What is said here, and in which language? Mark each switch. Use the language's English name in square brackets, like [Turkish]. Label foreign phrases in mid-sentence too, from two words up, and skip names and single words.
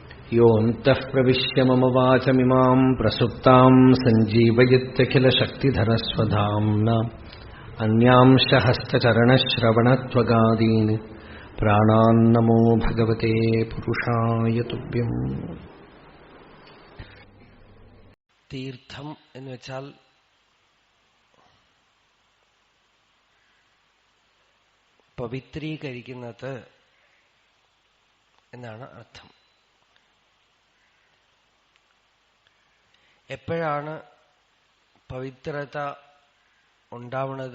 [Sanskrit] योऽन्तः प्रविश्य मम वाचमिमाम् प्रसुप्ताम् सञ्जीवयत्यखिलशक्तिधरस्वधाम्ना अन्यांश हस्तचरणश्रवणत्वगादीन् प्राणान्नमो भगवते पुरुषाय तुभ्यम्. [Malayalam] തീർത്ഥം എന്ന് വെച്ചാൽ പവിത്രീകരിക്കുന്നത് എന്നാണ് അർത്ഥം. എപ്പോഴാണ് പവിത്രത ഉണ്ടാവുന്നത്?